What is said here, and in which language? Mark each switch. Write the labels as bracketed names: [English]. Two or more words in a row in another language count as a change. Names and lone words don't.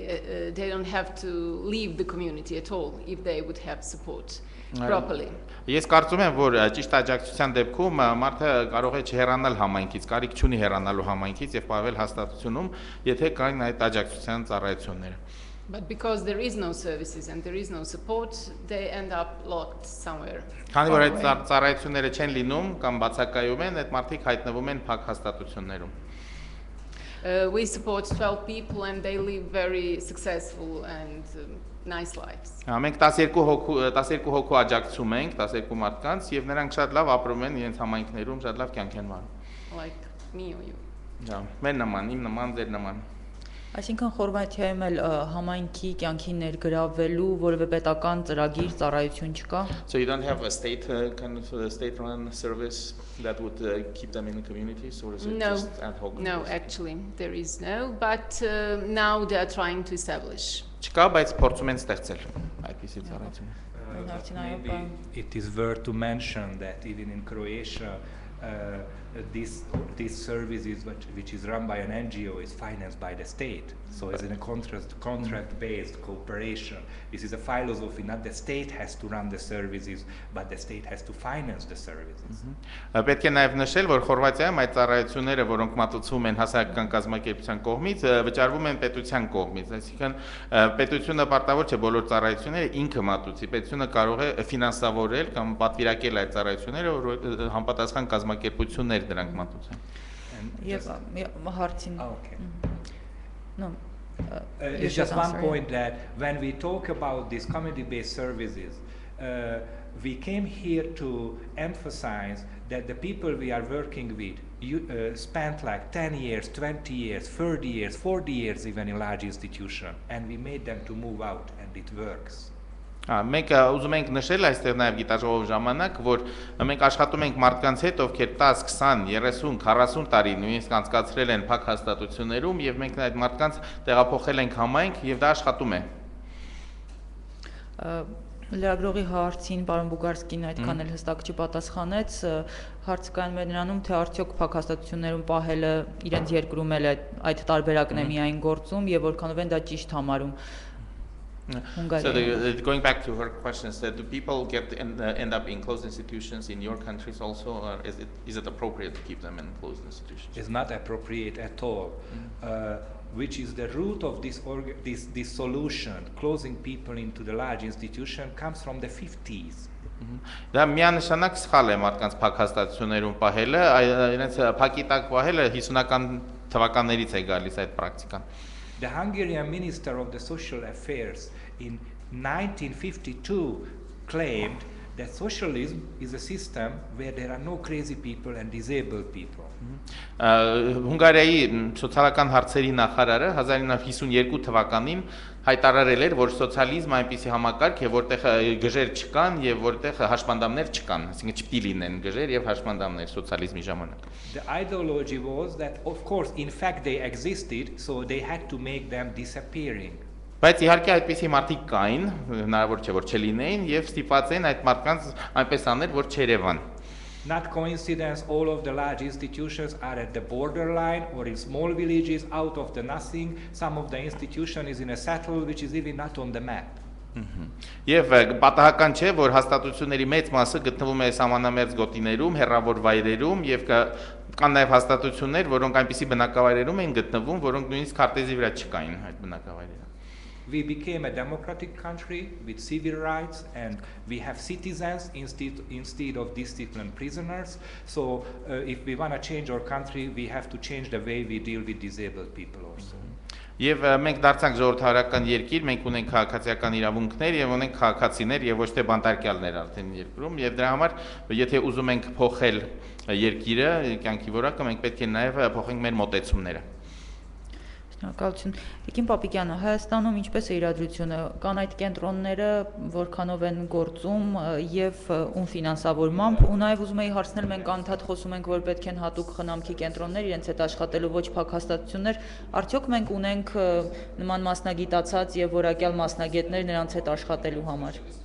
[English] They don't have to leave the community at all if they would have support properly. [Armenian] Ես կարծում եմ, որ ճիշտ աջակցության դեպքում մարդը կարող է չհեռանալ համայնքից, կարիք չունի հեռանալու համայնքից եւ պահվել հաստատությունում, եթե կային այդ աջակցության ծառայությունները։ [English] But because there is no services and there is no support, they end up locked somewhere. [Armenian] Քանի որ այդ ծառայությունները չեն լինում կամ բացակայում են, այդ մարդիկ հայտնվում են փակ հաստատություններում։ [English] We support 12 people and they live very successful and nice lives. [Armenian] Մենք 12 հոգու աջակցում ենք, 12 մարդկանց եւ նրանք շատ լավ ապրում են իրենց համայնքներում, շատ լավ կյանք են վարում։ [English] Like me or you. [Armenian] Դա, մեր նման, իմ նման, ձեր նման։ Այսինքն Խորվաթիայում էլ համայնքի կյանքի ներգրավելու որևէ պետական ծրագիր, ծառայություն չկա։ [English] So you don't have a state kind of state-run service that would keep them in the community, or is it just ad hoc? No, actually there is no, but now they are trying to establish. [Armenian] Չկա, բայց փորձում են ստեղծել այդպիսի ծառայություն։ [English] Maybe it is worth to mention that even in Croatia, this service which is run by an NGO is financed by the state. So it's in a contract-based cooperation. This is a philosophy, not the state has to run the services, but the state has to finance the services. [Armenian] Պետք է նաև նշել, որ Խորվաթիայում այդ ծառայությունները, որոնք մատուցվում են հասարակական կազմակերպության կողմից, վճարվում են պետության կողմից, այսինքն պետությունը պարտավոր չէ բոլոր ծառայությունները ինքը մատուցի, պետությունը կարող է ֆինանսավորել կամ պատվիրակել այդ ծառայությունները, որ համապատասխան կազմակերպություններ դրանք մատուցեն։ Եվ հարցին։ No. [English] It's just one point that when we talk about these community-based services, we came here to emphasize that the people we are working with spent like 10 years, 20 years, 30 years, 40 years even in large institutions, and we made them to move out, and it works. [Armenian] Մենք ուզում ենք նշել այստեղ նաև գիտաժողովի ժամանակ, որ մենք աշխատում ենք մարդկանց հետ, ովքեր 10, 20, 30, 40 տարի նույնիսկ անցկացրել են փակ հաստատություններում, եւ մենք այդ մարդկանց տեղափոխել ենք համայնք եւ դա աշխատում է։ Լրագրողի հարցին պարոն Բուգարսկին այդքան էլ հստակ չպատասխանեց, հարցը կայանում է նրանում, թե արդյոք փակ հաստատություններում պահելը իրենց երկրում էլ այդ տարբերակն է միայն գործում եւ որքանով են դա ճիշտ համարում։ [English] So going back to her questions, do people end up in closed institutions in your countries also, or is it appropriate to keep them in closed institutions? It's not appropriate at all. Which is the root of this solution, closing people into the large institution, comes from the 50s. [Armenian] Դա միանշանակ սխալ է մարդկանց փակ հաստատություններում պահելը, իրենց փակի տակ պահելը 50-ական թվականներից է գալիս այդ պրակտիկան։ [English] The Hungarian Minister of the Social Affairs in 1952 claimed that socialism is a system where there are no crazy people and disabled people. [Armenian] Հունգարիայի սոցիալական հարցերի նախարարը 1952 թվականին հայտարարել էր, որ սոցիալիզմը այնպիսի համակարգ է, որտեղ գժեր չկան եւ որտեղ հաշմանդամներ չկան, այսինքն չպիտի լինեն գժեր եւ հաշմանդամներ սոցիալիզմի ժամանակ։ [English] The ideology was that of course in fact they existed, so they had to make them disappearing. [Armenian] Բայց իհարկե այդպիսի մարդիկ կային, հնարավոր չէ որ չլինեին եւ ստիպված են այդ մարդկանց այնպես անել, որ չերևան։ [English] Not coincidence, all of the large institutions are at the borderline or in small villages out of the nothing. Some of the institution is in a settle which is even not on the map. [Armenian] Եվ պատահական չէ, որ հաստատությունների մեծ մասը գտնվում է սահմանամերձ գոտիներում, հեռավոր վայրերում եւ կան նաեւ հաստատություններ, որոնք այնպիսի բնակավայրերում են գտնվում, որոնք նույնիսկ քարտեզի վրա չկային այդ բնակավայրերը։ [English] We became a democratic country with civil rights, and we have citizens instead of disciplined prisoners. So if we want to change our country, we have to change the way we deal with disabled people also. [Armenian] Եվ մենք դարձանք ժողովրդավարական երկիր, մենք ունենք քաղաքացիական իրավունքներ եւ ունենք քաղաքացիներ եւ ոչ թե բանտարկյալներ արդեն երկրում, եւ դրա համար եթե ուզում ենք փոխել երկիրը, կյանքի որակը, մենք պետք է նաեւ փոխենք մեր մոտեցումները։ Շնորհակալություն։ Տիկին Պապիկյանը, Հայաստանում ինչպես է իրադրությունը, կան այդ կենտրոնները, որքանով են գործում եւ ում ֆինանսավորմամբ, ու նաեւ ուզում էի հարցնել, մենք անդադ խոսում ենք, որ պետք են հատուկ խնամքի կենտրոններ իրենց հետ աշխատելու, ոչ փակ հաստատություններ, արդյոք մենք ունենք նման մասնագիտացած եւ որակյալ մասնագետներ նրանց հետ աշխատելու համար։